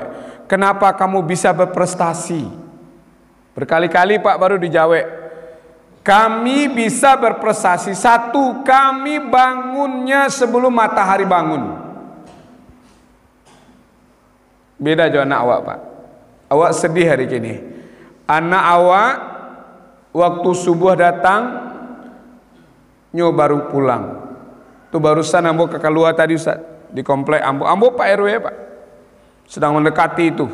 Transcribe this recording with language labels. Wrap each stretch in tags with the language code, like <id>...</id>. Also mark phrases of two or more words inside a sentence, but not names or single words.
<id>Kenapa kamu bisa berprestasi? Berkali-kali Pak baru dijawab. Kami bisa berprestasi. Satu, kami bangunnya sebelum matahari bangun.</id> <min>Beda jo anak awak Pak. Awak sedih hari ini. Anak awak waktu subuh datang, nyo baru pulang. Tuh barusan ambo ke keluar tadi Ustaz, di komplek ambo. Ambo Pak RW Pak. Sedang mendekati itu.</min>